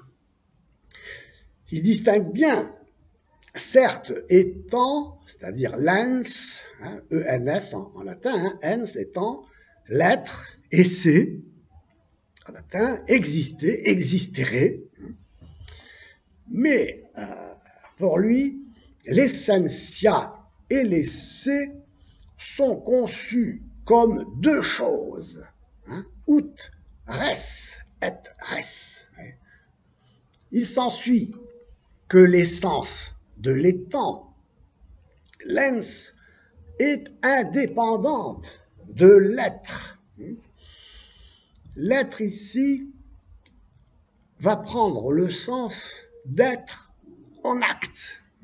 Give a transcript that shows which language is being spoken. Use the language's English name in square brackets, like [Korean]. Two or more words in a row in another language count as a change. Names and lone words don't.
[French] Il distingue bien, certes, étant, c'est-à-dire lens, E-N-S en latin, ens étant, l'être, esse, en latin, exister, existere, mais pour lui, l'essentia et l'esse sont conçus comme deux choses, [Latin] ut res et res. [French] Il s'ensuit que l'essence de l'étant, l'ens, est indépendante de l'être. L'être ici va prendre le sens d'être en acte.